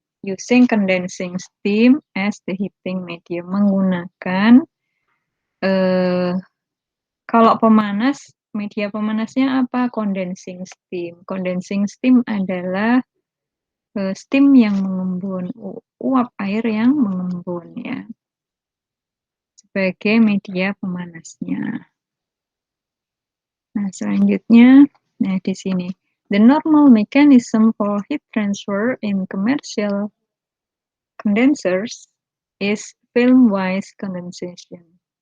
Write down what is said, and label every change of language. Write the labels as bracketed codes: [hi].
[en] Using condensing steam as the heating medium. [id] Menggunakan kalau pemanas, media pemanasnya apa? Condensing steam. Condensing steam adalah steam yang mengembun, uap air yang mengembun ya, sebagai media pemanasnya. Nah, selanjutnya, nah di sini. [en] The normal mechanism for heat transfer in commercial condensers is film-wise condensation.